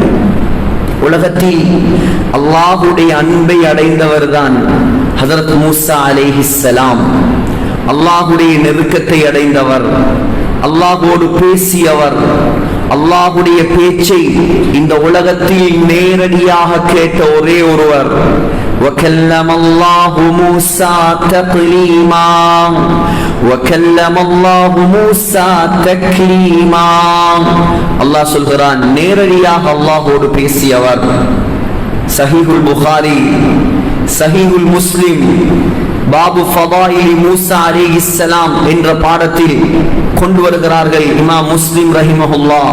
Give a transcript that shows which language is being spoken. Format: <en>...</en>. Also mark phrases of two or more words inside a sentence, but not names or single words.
<ta>உலகத்தில் அல்லாஹ்வுடைய அன்பை அடைந்தவர்தான் ஹஜ்ரத் மூஸா அலைஹிஸ்ஸலாம். அல்லாஹ்வுடைய நெருக்கத்தை அடைந்தவர், அல்லாஹ்வோடு பேசியவர், அல்லாஹ்வுடைய பேச்சை இந்த உலகத்தில் நேரடியாக கேட்ட ஒரே ஒருவர்.</ta> <ar>وَكَلَّمَ اللَّهُ مُوسَى تَكْلِيمًا وَكَلَّمَ اللَّهُ مُوسَى تَكْلِيمًا.</ar> <ta>அல்லாஹ் சொல்கிறான், நேரடியாக அல்லாஹ்வோடு பேசியவர். சஹீஹுல் புகாரி, சஹீஹுல் முஸ்லிம்,</ta> <ar>باب فضائل موسى عليه السلام</ar> <ta>என்ற பாடத்தில் கொண்டு வருகிறார்கள் இமாம் முஸ்லிம் ரஹிமஹுல்லாஹ்.</ta>